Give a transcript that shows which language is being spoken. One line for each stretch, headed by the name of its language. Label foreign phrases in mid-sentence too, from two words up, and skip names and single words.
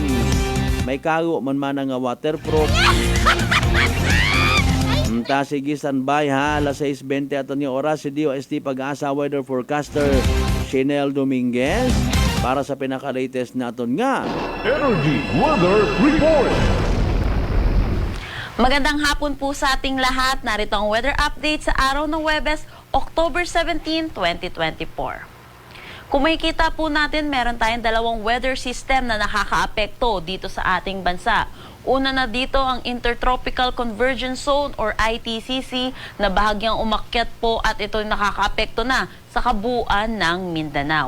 Hiligaynon: May kago man nga waterproof. Sige standby ha, alas 6:20 aton yung oras si DOST Pag-asa weather forecaster Shinel Dominguez para sa pinaka-latest naton nga
English: Energy Weather Report.
Filipino: Magandang hapon po sa ating lahat. Narito ang weather update sa araw ng Huwebes, October 17, 2024. Kung makikita po natin, meron tayong dalawang weather system na nakakaapekto dito sa ating bansa. Una na dito ang Intertropical Convergence Zone or ITCZ na bahagyang umakyat po at ito nakakaapekto na sa kabuuan ng Mindanao.